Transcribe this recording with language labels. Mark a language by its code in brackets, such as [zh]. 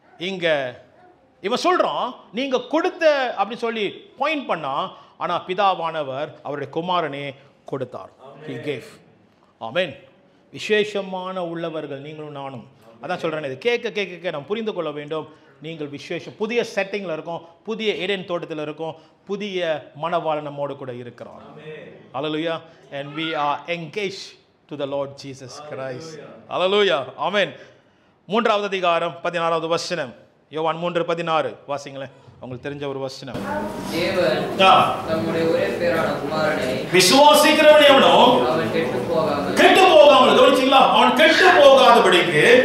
[ta] இங்க இவன் சொல்றான் நீங்க கொடுத்த அப்படி சொல்லி பாயிண்ட் பண்ணா, ஆனா பிதாவானவர் அவருடைய குமாரனே கொடுத்தார். [en] He gave. [ta] ஆமென். விசேஷமான உள்ளவர்கள் நீங்களும் நானும். அதான் சொல்றேன், இது கேட்க கேட்க நம்ம புரிந்து கொள்ள வேண்டும். நீங்கள் விசேஷம், புதிய செட்டிங்ல இருக்கோம், புதிய ஏடென் தோட்டத்தில் இருக்கோம், புதிய மணவாளன் நம்மோடு கூட இருக்கிறார். [en] Hallelujah. And we are engaged to the Lord Jesus Christ. Hallelujah. ஆமென். [ta] மூன்றாவது அதிகாரம் 16வது வசனம், யோவான் 3:16 வாசிங்களேன், உங்களுக்கு தெரிஞ்ச ஒரு வசனம். தேவன் தம்முடைய ஒரே பேரான குமாரனை விசுவாசிக்கிறவன் எவனோ அவன் கெட்டு போகாமல் கவனிச்சீங்களா, அவன் கெட்டு போகாதபடிக்கு